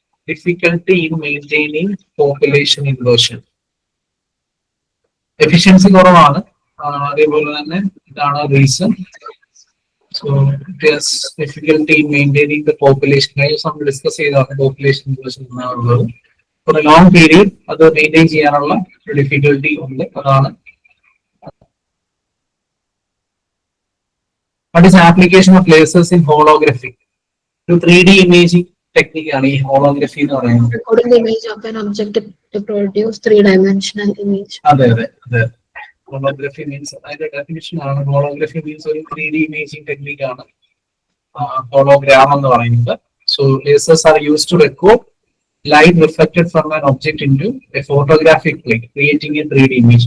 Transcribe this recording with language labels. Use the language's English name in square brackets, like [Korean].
[English] Difficulty in maintaining population inversion. [Malayalam] Efficiency കുറവാണ്. അതേപോലെ തന്നെ ഇതാണ് reason. [English] So there's difficulty in maintaining the population. [Malayalam] നമ്മൾ ഡിസ്കസ് ചെയ്താണ് പോപ്പുലേഷൻ ഇൻവേർഷൻ എന്നുള്ളത്. [English] For a long period [Malayalam] അത് മെയിൻറ്റെയിൻ ചെയ്യാനുള്ള ഡിഫിക്കൽട്ടി ഉണ്ട്. അതാണ്. [English] What is the application of lasers in holography? [Malayalam] ഒരു 3D imaging technique ആണ് ഈ holography എന്ന് പറയുന്നത്. [English] Recording the image of an object to produce three-dimensional image. [Malayalam] അതെ. [English] Holography means [Malayalam] അതിന്റെ ഡെഫിനിഷൻ ആണ്. [English] Holography means [Malayalam] ഒരു 3D imaging technique ആണ് hologram എന്ന് പറയുന്നത്. [English] So lasers are used to record light reflected from an object into a photographic plane, creating a 3D image.